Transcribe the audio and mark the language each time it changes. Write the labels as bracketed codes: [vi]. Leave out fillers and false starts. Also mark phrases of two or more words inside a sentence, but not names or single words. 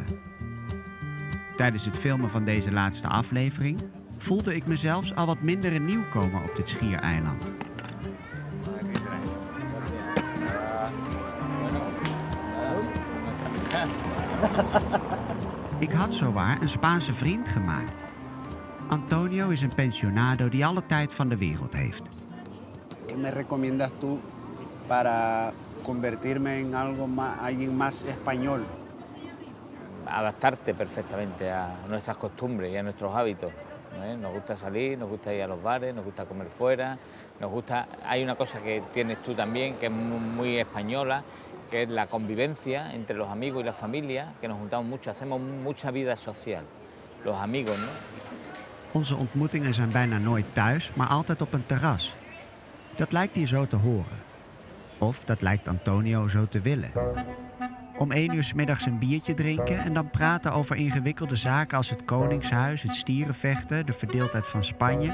[nl] Tijdens het filmen van deze laatste aflevering voelde ik me zelfs al wat minder een nieuwkomer op dit schiereiland. Ik had zowaar een Spaanse vriend gemaakt. Antonio is een pensionado die alle tijd van de wereld heeft. [es] ¿Qué me recomiendas tú para convertirme en alguien más español? Adaptarte perfectamente a nuestras costumbres y a nuestros hábitos. Nos gusta salir, nos gusta ir a los bares, nos gusta comer fuera, nos gusta... Hay una cosa que tienes tú también que es muy española, que es la convivencia entre los amigos y la familia, que nos juntamos mucho, hacemos mucha vida social, los amigos, ¿no? [nl] Onze ontmoetingen zijn bijna nooit thuis, maar altijd op een terras. Dat lijkt hier zo te horen. Of dat lijkt Antonio zo te willen. Om 1 uur 's middags een biertje drinken en dan praten over ingewikkelde zaken als het Koningshuis, het stierenvechten, de verdeeldheid van Spanje.